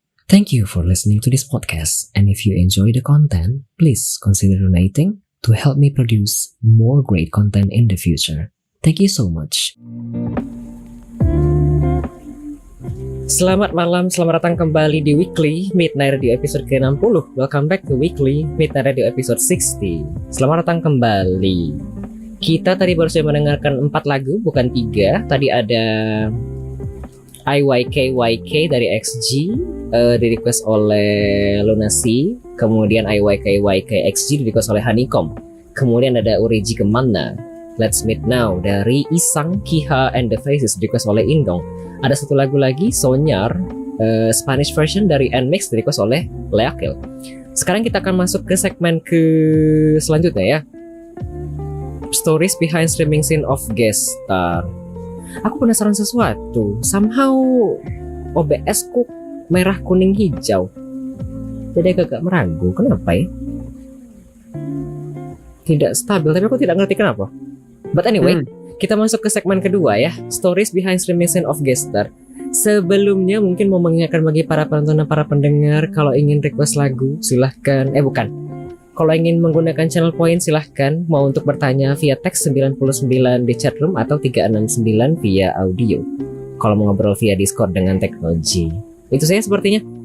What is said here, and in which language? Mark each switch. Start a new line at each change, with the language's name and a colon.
English: Thank you for listening to this podcast, and if you enjoy the content, please consider donating to help me produce more great content in the future. Thank you so much.
Indonesian: Selamat malam, selamat datang kembali di Weekly Midnight Radio episode ke-60.
English: Welcome back to Weekly Midnight Radio episode 60.
Indonesian: Selamat datang kembali. Kita tadi baru saja mendengarkan 4 lagu, bukan 3. Tadi ada IYKYK dari XG, di request oleh Lunasi. Kemudian IYKYK XG di request oleh Honeycomb. Kemudian ada Uriji Kemana, Let's Meet Now dari Isang, Kiha, and the Faces di request oleh Indong. Ada satu lagu lagi, Sonyar, Spanish version dari Nmix di request oleh Leakil. Sekarang kita akan masuk ke segmen selanjutnya ya.
English: Stories behind streaming scene of guest star.
Indonesian: Aku penasaran sesuatu. Somehow OBS ku merah kuning hijau. Jadi agak meragu. Kenapa ya? Tidak stabil. Tapi aku tidak ngerti kenapa.
English: But anyway,
Indonesian: kita masuk ke segmen kedua ya.
English: Stories behind streaming scene of guest star.
Indonesian: Sebelumnya mungkin mau mengingatkan bagi para penonton dan para pendengar, kalau ingin request lagu silahkan. Kalau ingin menggunakan channel point silahkan. Mau untuk bertanya via teks 99 di chatroom atau 369 via audio. Kalau mau ngobrol via Discord dengan teknologi. Itu saya sepertinya.